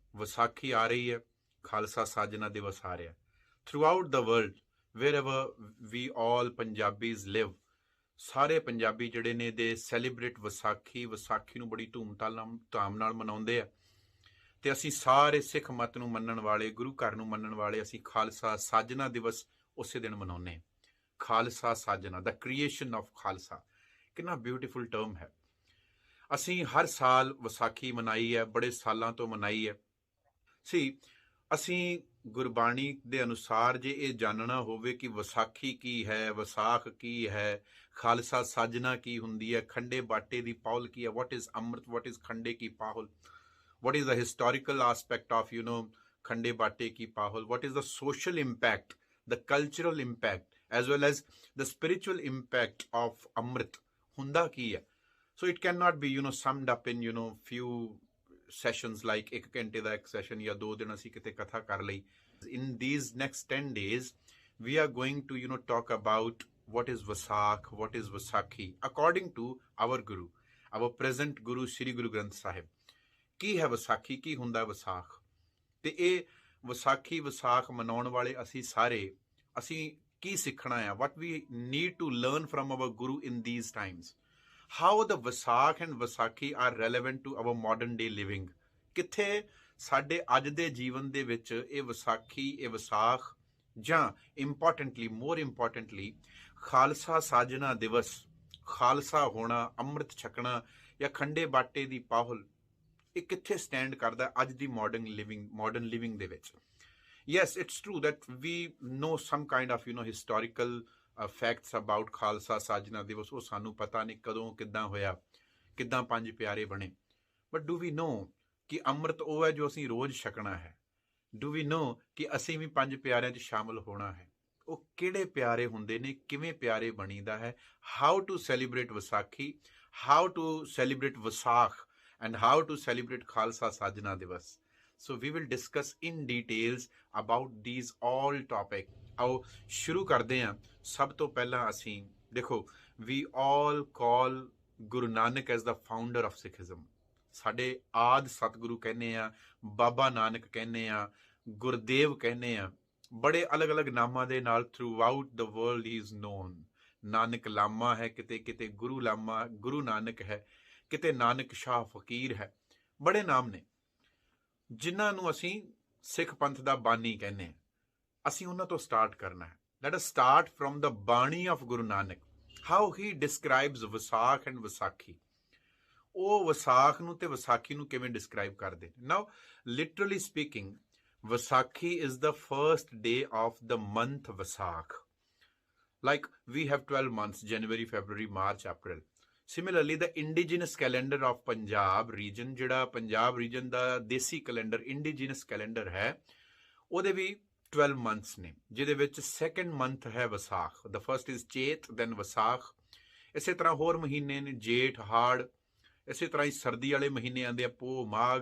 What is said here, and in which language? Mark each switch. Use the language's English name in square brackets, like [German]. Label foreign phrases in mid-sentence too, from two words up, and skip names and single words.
[Punjabi] ਵਿਸਾਖੀ ਆ ਰਹੀ ਹੈ, ਖਾਲਸਾ ਸਾਜਨਾ ਦਿਵਸ ਆ ਰਿਹਾ। [English] Throughout the world wherever we all Punjabis live, [Punjabi] ਸਾਰੇ ਪੰਜਾਬੀ ਜਿਹੜੇ ਨੇ [English] they celebrate [Punjabi] ਵਿਸਾਖੀ ਨੂੰ ਬੜੀ ਧੂਮ ਨਾਲ ਮਨਾਉਂਦੇ ਆ। ਤੇ ਅਸੀਂ ਸਾਰੇ ਸਿੱਖ ਮਤ ਨੂੰ ਮੰਨਣ ਵਾਲੇ, ਗੁਰੂ ਘਰ ਨੂੰ ਮੰਨਣ ਵਾਲੇ, ਅਸੀਂ ਖਾਲਸਾ ਸਾਜਨਾ ਦਿਵਸ ਉਸੇ ਦਿਨ ਮਨਾਉਂਦੇ ਹਾਂ। ਖਾਲਸਾ ਸਾਜਨਾ, [English] the creation of [Punjabi] ਖਾਲਸਾ, ਕਿੰਨਾ [English] beautiful term [Punjabi] ਹੈ। ਅਸੀਂ ਹਰ ਸਾਲ ਵਿਸਾਖੀ ਮਨਾਈ ਹੈ, ਬੜੇ ਸਾਲਾਂ ਤੋਂ ਮਨਾਈ ਹੈ। ਅਸੀਂ ਗੁਰਬਾਣੀ ਦੇ ਅਨੁਸਾਰ ਜੇ ਇਹ ਜਾਣਨਾ ਹੋਵੇ ਕਿ ਵਿਸਾਖੀ ਕੀ ਹੈ, ਵਿਸਾਖ ਕੀ ਹੈ, ਖਾਲਸਾ ਸਾਜਨਾ ਕੀ ਹੁੰਦੀ ਹੈ, ਖੰਡੇ ਬਾਟੇ ਦੀ ਪਾਹੁਲ ਕੀ ਹੈ, [English] what is [Punjabi] ਅੰਮ੍ਰਿਤ, [English] what is [Punjabi] ਖੰਡੇ ਕੀ ਪਾਹੁਲ, [English] what is the historical aspect of [Punjabi] ਖੰਡੇ ਬਾਟੇ ਕੀ ਪਾਹੁਲ, [English] what is the social impact, the cultural impact, as well as the spiritual impact of [Punjabi] ਅੰਮ੍ਰਿਤ ਹੁੰਦਾ ਕੀ ਹੈ. [English] So it cannot be summed up in few sessions like [Punjabi] ek ਘੰਟੇ ਦਾ ਇੱਕ session ਜਾਂ 2 ਦਿਨ ਅਸੀਂ ਕਿਤੇ ਕਥਾ ਕਰ ਲਈ. [English] In these next 10 days we are going to talk about what is Vasak, what is Vasakhi according to our guru, our present guru Shri Guru Granth Sahib. [Punjabi] ਕੀ ਹੈ ਵਿਸਾਖੀ, ਕੀ ਹੁੰਦਾ ਵਿਸਾਖ, ਤੇ ਇਹ ਵਿਸਾਖ ਮਨਾਉਣ ਵਾਲੇ ਅਸੀਂ ਸਾਰੇ, ਅਸੀਂ ਕੀ ਸਿੱਖਣਾ ਆ, [English] what we need to learn from our guru in these times, how the ਵਿਸਾਖ and ਵਿਸਾਖੀ are relevant to our modern day living, [Punjabi] ਕਿੱਥੇ ਸਾਡੇ ਅੱਜ ਦੇ ਜੀਵਨ ਦੇ ਵਿੱਚ ਇਹ ਵਿਸਾਖੀ, ਇਹ ਵਿਸਾਖ, ਜਾਂ [English] more importantly [Punjabi] ਖਾਲਸਾ ਸਾਜਨਾ ਦਿਵਸ, ਖਾਲਸਾ ਹੋਣਾ, ਅੰਮ੍ਰਿਤ ਛਕਣਾ ਜਾਂ ਖੰਡੇ ਬਾਟੇ ਦੀ ਪਾਹੁਲ, ਇਹ ਕਿੱਥੇ ਸਟੈਂਡ ਕਰਦਾ ਅੱਜ ਦੀ [English] modern living [Punjabi] ਦੇ ਵਿੱਚ। [English] Yes, it's true that we know some kind of historical facts about ਖਾਲਸਾ ਸਾਜਨਾ ਦਿਵਸ। [Punjabi] ਉਹ ਸਾਨੂੰ ਪਤਾ ਨਹੀਂ ਕਦੋਂ, ਕਿੱਦਾਂ ਹੋਇਆ, ਕਿੱਦਾਂ 5 ਪਿਆਰੇ ਬਣੇ। [English] But do we know [Punjabi] ਕਿ ਅੰਮ੍ਰਿਤ ਉਹ ਹੈ ਜੋ ਅਸੀਂ ਰੋਜ਼ ਛਕਣਾ ਹੈ? [English] Do we know [Punjabi] ਕਿ ਅਸੀਂ ਵੀ 5 ਪਿਆਰਿਆਂ 'ਚ ਸ਼ਾਮਲ ਹੋਣਾ ਹੈ? ਉਹ ਕਿਹੜੇ ਪਿਆਰੇ ਹੁੰਦੇ ਨੇ, ਕਿਵੇਂ ਪਿਆਰੇ ਬਣੀਦਾ ਹੈ? [English] How to celebrate Visakhi, how to celebrate Visakh, and how to celebrate Khalsa Sajna Divas. So we will discuss in details about these all topic. [Hindi] आओ शुरू करते हैं। [Punjabi] ਸਭ ਤੋਂ ਪਹਿਲਾ ਅਸੀਂ ਦੇਖੋ, [English] we all call Guru Nanak as the founder of Sikhism. [Punjabi] ਸਾਡੇ ਆਦ ਸਤਗੁਰੂ ਕਹਿਣੇ ਆ, ਬਾਬਾ ਨਾਨਕ ਕਹਿਣੇ ਆ, ਗੁਰਦੇਵ ਕਹਿਣੇ ਆ, ਬੜੇ ਅਲੱਗ ਅਲੱਗ ਨਾਮਾਂ ਦੇ ਨਾਲ [English] throughout the world he is known. [Punjabi] ਨਾਨਕ ਲਾਮਾ ਹੈ, ਕਿਤੇ ਕਿਤੇ ਗੁਰੂ ਲਾਮਾ, ਗੁਰੂ ਨਾਨਕ ਹੈ, ਕਿਤੇ ਨਾਨਕ ਸ਼ਾਹ ਫਕੀਰ ਹੈ, ਬੜੇ ਨਾਮ ਨੇ ਜਿਨ੍ਹਾਂ ਨੂੰ ਅਸੀਂ ਸਿੱਖ ਪੰਥ ਦਾ ਬਾਨੀ ਕਹਿੰਦੇ ਹਾਂ। ਅਸੀਂ ਉਹਨਾਂ ਤੋਂ ਸਟਾਰਟ ਕਰਨਾ ਹੈ। [English] Let us start from the bani of Guru Nanak, how he describes Visakh and Visakhi. [Punjabi] ਉਹ ਵਿਸਾਖ ਨੂੰ ਤੇ ਵਿਸਾਖੀ ਨੂੰ ਕਿਵੇਂ ਡਿਸਕ੍ਰਾਈਬ ਕਰਦੇ ਨੇ? [English] Now literally speaking, Visakhi is the first day of the month Visakh. Like we have 12 months, January, February, March, April. Similarly, the indigenous calendar of Punjab region, [Punjabi] ਜਿਹੜਾ ਪੰਜਾਬ ਰੀਜਨ ਦਾ ਦੇਸੀ ਕੈਲੰਡਰ, [English] indigenous calendar [Punjabi] ਹੈ, ਉਹਦੇ ਵੀ 12 months ਨੇ, ਜਿਹਦੇ ਵਿੱਚ [English] second month [Punjabi] ਹੈ ਵਿਸਾਖ। [English] The first is Chet, then Visakh. [Punjabi] ਇਸੇ ਤਰ੍ਹਾਂ ਹੋਰ ਮਹੀਨੇ ਨੇ, ਜੇਠ, ਹਾੜ, ਇਸੇ ਤਰ੍ਹਾਂ ਹੀ ਸਰਦੀ ਵਾਲੇ ਮਹੀਨੇ ਆਉਂਦੇ ਆ, ਪੋਹ, ਮਾਘ।